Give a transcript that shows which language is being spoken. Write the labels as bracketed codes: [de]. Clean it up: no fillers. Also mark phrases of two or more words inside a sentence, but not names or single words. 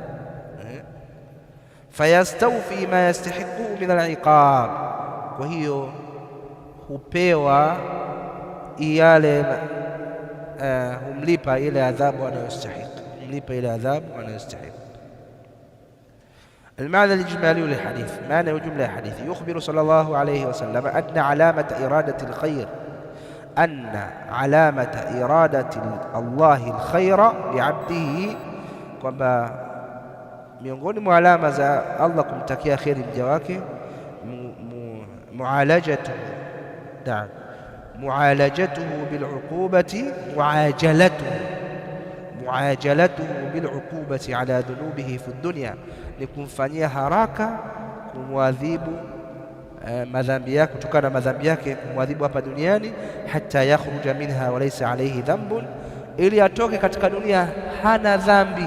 [ar] فيستوفي ما يستحق من العقاب, [sw] kwa hiyo hupewa yale humlipa ile adhabu anayostahili, humlipa ile adhabu anayostahili. [ar] المعنى الإجمالي للحديث، معنى وجملة الحديث، يخبر صلى الله عليه وسلم أن علامة إرادة الخير، أن علامة إرادة الله الخير بعبده، [sw] kwamba miongoni mwa alama za Allah kumtakia kheri mja wake [ar] معالجته بالعقوبة معاجلته بالعقوبة على ذنوبه في الدنيا, [sw] ni kumfanyia haraka kumwadhibu madhambi yake, kutokana na madhambi yake kumwadhibu hapa duniani, [ar] حتى يخرج منها وليس عليه ذنب, [sw] ili atoke katika dunia hana dhambi.